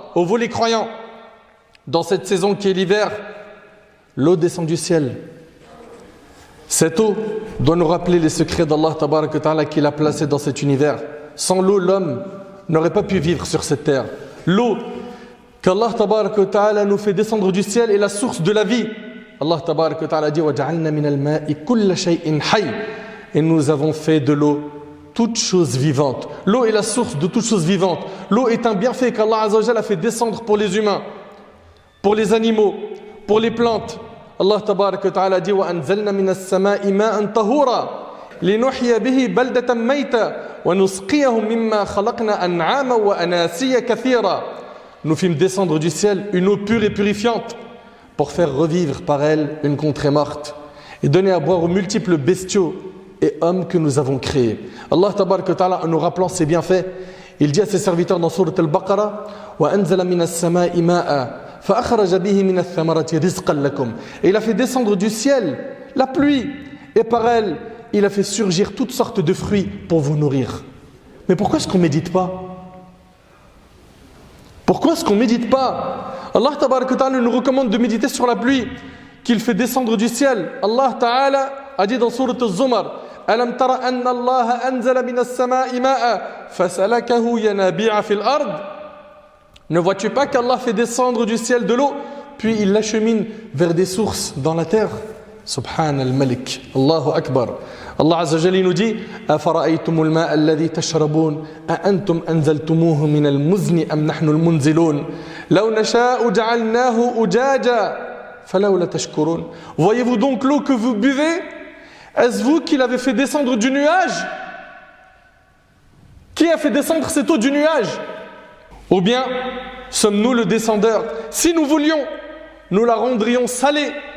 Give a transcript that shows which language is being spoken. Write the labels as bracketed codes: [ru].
[fr] Ô vous les croyants, dans cette saison qui est l'hiver, l'eau descend du ciel. Cette eau doit nous rappeler les secrets d'Allah Tabarak wa Ta'ala qu'il a placés dans cet univers. Sans l'eau, l'homme n'aurait pas pu vivre sur cette terre. L'eau qu'Allah Tabarak wa Ta'ala nous fait descendre du ciel est la source de la vie. [ar] Allah Tabarak wa Ta'ala dit وَجَعَلْنَا مِنَ الْمَاءِ كُلَّ شَيْءٍ حَيٍّ. [fr] Et nous avons fait de l'eau toute chose vivante. L'eau est la source de toute chose vivante. L'eau est un bienfait qu'Allah Azza wa Jalla a fait descendre pour les humains, pour les animaux, pour les plantes. [ar] Allah Tabarak wa Ta'ala dit وَأَنزَلْنَا مِنَ السَّمَاءِ مَاءً طَهُورًا لِنُحْيِيَ بِهِ بَلْدَةً مَيْتًا وَنُسْقِيَهُ مِمَّا خَلَقْنَا أَنْعَامًا وَأَنَاسِيَّ كَثِيرًا. [fr] Nous fîmes descendre du ciel une eau pure et purifiante pour faire revivre par elle une contrée morte et donner à boire aux multiples bestiaux et hommes que nous avons créés. Allah Tabarak wa Ta'ala, en nous rappelant ses bienfaits, il dit à ses serviteurs dans Sourate Al-Baqarah [ar] وَأَنزَلَ مِنَ السَّمَاءِ مَاءً فَأَخْرَجَ بِهِ مِنَ الثَّمَرَاتِ رِزْقًا لَكُمْ. [fr] Et il a fait descendre du ciel la pluie et par elle il a fait surgir toutes sortes de fruits pour vous nourrir. Mais pourquoi est-ce qu'on ne médite pas? Pourquoi est-ce qu'on ne médite pas? Allah Tabarak wa Ta'ala nous recommande de méditer sur la pluie qu'il fait descendre du ciel. [ar] Allah Ta'ala a dit dans Sourate Az-Zumar أَلَمْ تَرَ أَنَّ اللَّهَ أَنزَلَ مِنَ السَّمَاءِ مَاءً فَسَلَكَهُ يَنَابِيعَ فِي الْأَرْضِ. [fr] Ne vois-tu pas qu'Allah fait descendre du ciel de l'eau, puis il l'achemine vers des sources dans la terre? Subhan al-Malik, Allahu Akbar. [ar] Allah Azza wa Jalla nous dit أَفَرَأَيْتُمُ الْمَاءَ الَّذِي تَشْرَبُونَ أَأَنْتُمْ أَنزَلْتُمُوهُ مِنَ الْمُزْنِ أَمْ نَحْنُ الْمُنزِلُونَ لَوْ نَشَاءُ جَعَلْنَاهُ أُجَاجًا فَلَوْلَا تَشْكُرُونَ. [fr] Voyez-vous donc l'eau que vous buvez? Est-ce vous qui l'avez fait descendre du nuage? Qui a fait descendre cette eau du nuage? Ou bien sommes-nous le descendeur? Si nous voulions, nous la rendrions salée.